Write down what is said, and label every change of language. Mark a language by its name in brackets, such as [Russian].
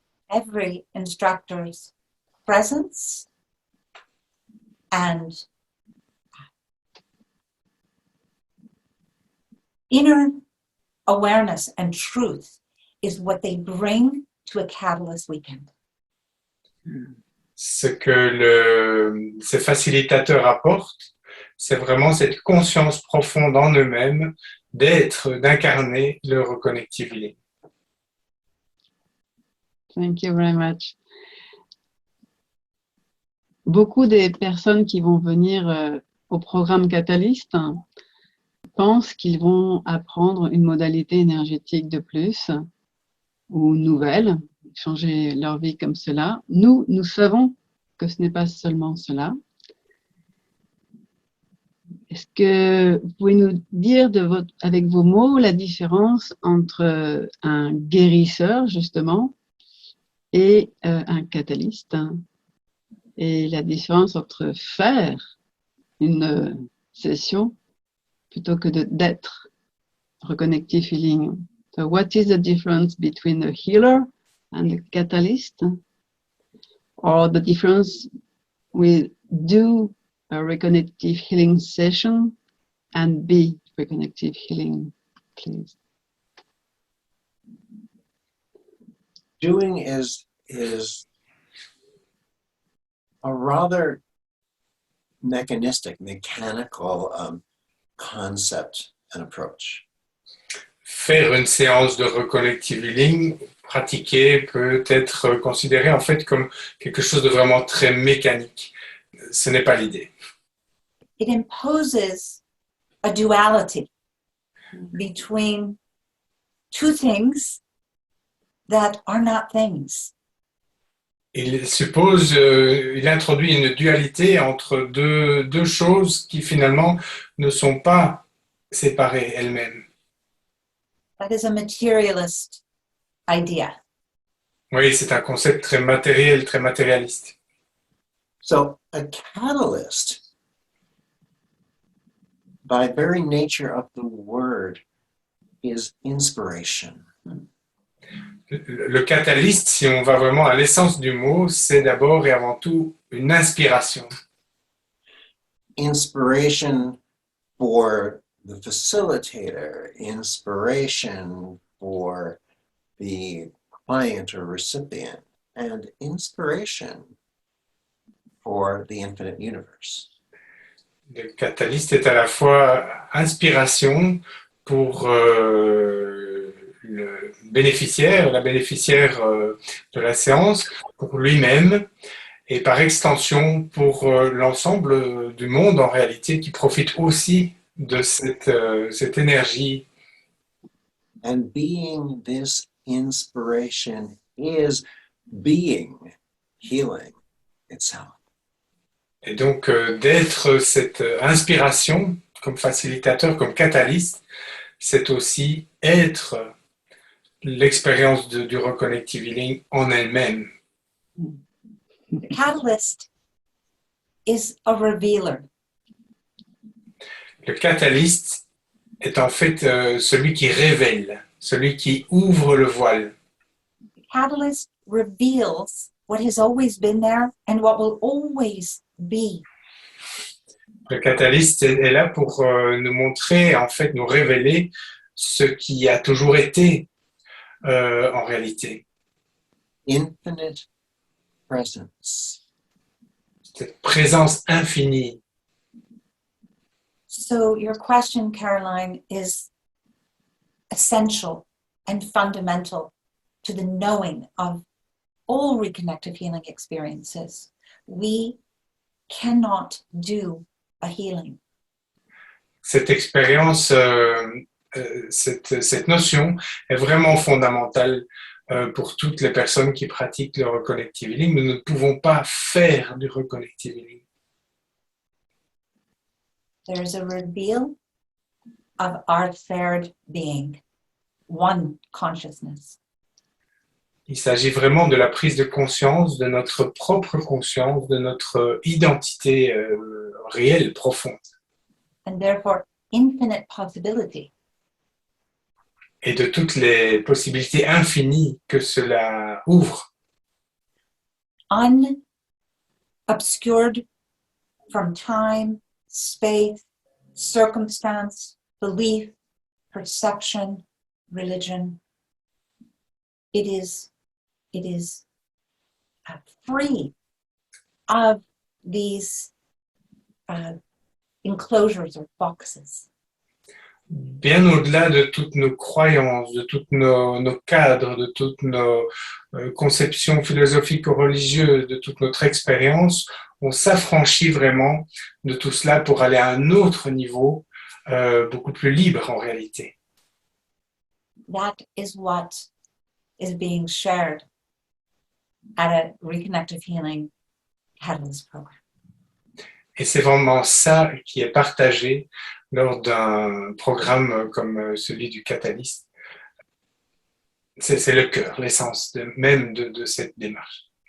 [English] Every instructor's presence and inner awareness and truth is what they bring to a Catalyst weekend. [French] Ce que ces facilitateurs apportent, c'est vraiment cette conscience profonde en eux-mêmes d'être, d'incarner le reconnective healing. [English] Thank you very much. [French] Beaucoup des personnes qui vont venir au programme Catalyst pensent qu'ils vont apprendre une modalité énergétique de plus ou nouvelle, changer leur vie comme cela. Nous savons que ce n'est pas seulement cela. Est-ce que vous pouvez nous dire avec vos mots la différence entre un guérisseur, justement, et un catalyste, et la différence entre faire une session plutôt que d'être reconnective healing? [English] So what is the difference between a healer and a catalyst? Or the difference with do a reconnective healing session and be reconnective healing, please? Doing is a rather mechanical concept and approach. [French] Faire une séance de reconnective healing, pratiquer, peut être considéré en fait comme quelque chose de vraiment très mécanique. Ce n'est pas l'idée. [English] It imposes a duality between two things that are not things. [French] Il introduit une dualité entre deux choses qui finalement ne sont pas séparées elles-mêmes. [English] That is a materialist idea. [French] Oui, c'est un concept très matériel, très matérialiste. [English] So a catalyst, by very nature of the word, is inspiration. [French] Le catalyste, si on va vraiment à l'essence du mot, c'est d'abord et avant tout une inspiration. [English] Inspiration for the facilitator, inspiration for the client or recipient, and inspiration for the infinite universe. [French] Le catalyste est à la fois inspiration pour le bénéficiaire, la bénéficiaire de la séance, pour lui-même, et par extension pour l'ensemble du monde en réalité qui profite aussi de cette énergie. [English] And being this inspiration is being healing itself. [French] Et donc d'être cette inspiration comme facilitateur, comme catalyste, c'est aussi être l'expérience du reconnective healing en elle-même. [English] The catalyst is a revealer. [French] Le catalyste est en fait celui qui révèle, celui qui ouvre le voile. [English] The catalyst reveals what has always been there and what will always be. [French] Le catalyste est là pour nous montrer, en fait, nous révéler ce qui a toujours été en réalité. [English] Infinite presence. [French] Cette présence infinie. [English] So your question, Caroline, is essential and fundamental to the knowing of all reconnective healing experiences. We cannot do a healing. [French] Cette expérience, cette notion est vraiment fondamentale pour toutes les personnes qui pratiquent le reconnective healing. Nous ne pouvons pas faire du reconnective healing. [English] There is a reveal of our third being, one consciousness. [French] Il s'agit vraiment de la prise de conscience, de notre propre conscience, de notre identité réelle, profonde. [English] and therefore infinite possibility. [French] Et de toutes les possibilités infinies que cela ouvre, [English] Unobscured from time, space, circumstance, belief, perception, religion. It is free of these enclosures or boxes. [French] bien au-delà de toutes nos croyances, de tous nos cadres, de toutes nos conceptions philosophiques ou religieuses, de toute notre expérience, on s'affranchit vraiment de tout cela pour aller à un autre niveau, beaucoup plus libre en réalité. [English] That is what is being shared at a Reconnective Healing Catalyst program. [French] Et c'est vraiment ça qui est partagé lors d'un programme comme celui du Catalyst. C'est le cœur, l'essence même de cette démarche.